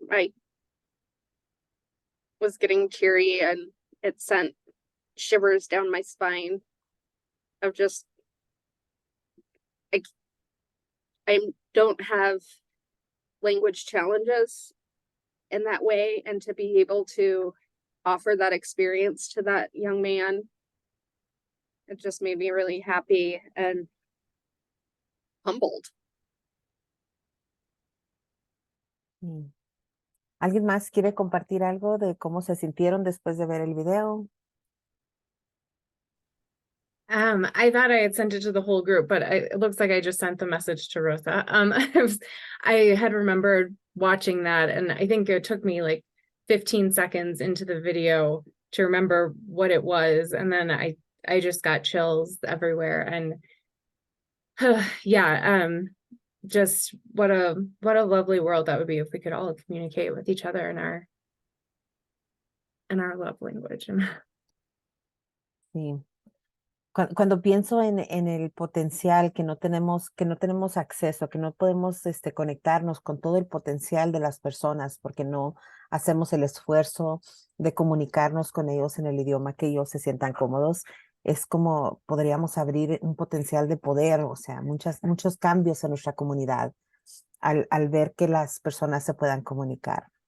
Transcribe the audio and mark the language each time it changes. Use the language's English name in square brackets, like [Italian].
[English] I was getting teary and it sent shivers down my spine of just I don't have language challenges in that way, and to be able to offer that experience to that young man, it just made me really happy and humbled. [Spanish] ¿Alguien más quiere compartir algo de cómo se sintieron después de ver el video? [English] I thought I had sent it to the whole group, but it looks like I just sent the message to Rosa. I had remembered watching that, and I think it took me like 15 seconds into the video to remember what it was, and then I just got chills everywhere, and yeah, just what a lovely world that would be if we could all communicate with each other in our love language. [Spanish] Sí. Cuando pienso en el potencial que no tenemos acceso, que no podemos conectarnos con todo el potencial de las personas porque no hacemos el esfuerzo de comunicarnos con ellos en el idioma que ellos se sientan cómodos, es como podríamos abrir un potencial de poder, o sea, muchos cambios en nuestra comunidad al ver que las personas se puedan comunicar.